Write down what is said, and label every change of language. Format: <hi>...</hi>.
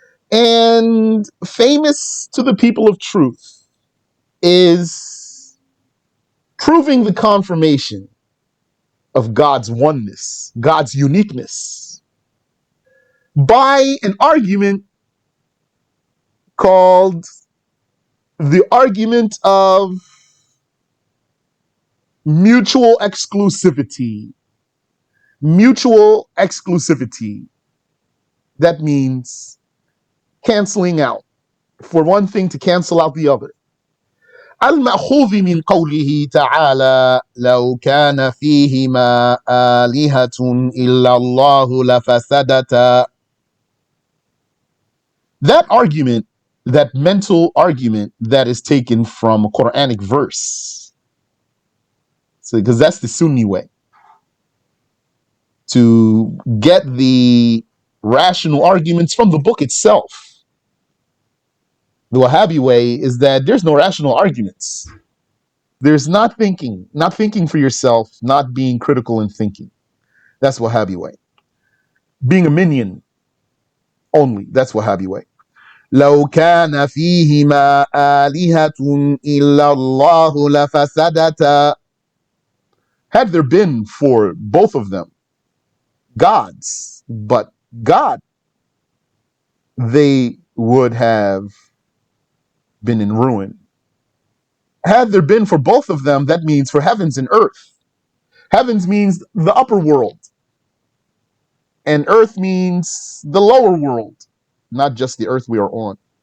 <en>And famous to the people of truth is proving the confirmation of God's oneness, God's uniqueness, by an argument called the argument of mutual exclusivity. Mutual exclusivity. That means canceling out. For one thing to cancel out the other.</en> <ar>المأخوذ من قوله تعالى لو كان فيهما آلهة إلا الله لفسدتا.</ar> <en>That argument, that mental argument that is taken from a Quranic verse. So, because that's the Sunni way. To get the rational arguments from the book itself. The Wahhabi way is that there's no rational arguments. There's not thinking for yourself, not being critical in thinking. That's Wahhabi way. Being a minion only, that's Wahhabi way.</en> <ar>لو كان فيهما آلهة إلا الله لفسدتا.</ar> <en>Had there been for both of them gods, but God, they would have been in ruin. Had there been for both of them, that means for heavens and earth. Heavens means the upper world, and earth means the lower world, not just the earth we are on.</en>